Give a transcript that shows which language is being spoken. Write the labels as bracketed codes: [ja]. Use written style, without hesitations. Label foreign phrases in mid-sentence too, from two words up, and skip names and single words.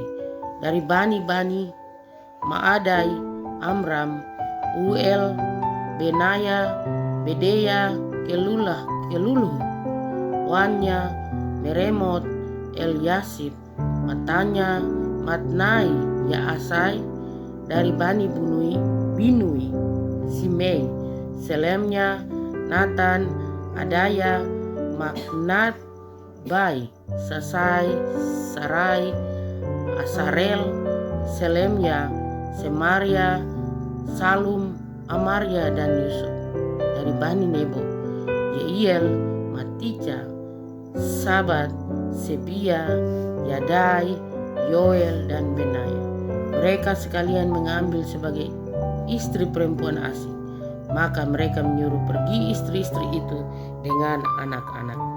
[id] Dari Bani Maadai, Amram, Uel, Benaya, Bedeya, Keluluh, Wanya, Meremot, Eliasib, Matanya, Matnai, Yaasai. Dari Bani Binui, Simei, Selemnya, Natan, Adaya, Maknat, Bai, Sasai, Sarai, Asarel, Selemya, Semaria, Salum, Amaria dan Yusuf. Dari Bani Nebo, Yeiel, Matica, Sabat, Sebia, Yadai, Yoel dan Benaya. Mereka sekalian mengambil sebagai istri perempuan asing. Maka mereka menyuruh pergi istri-istri itu dengan anak-anak.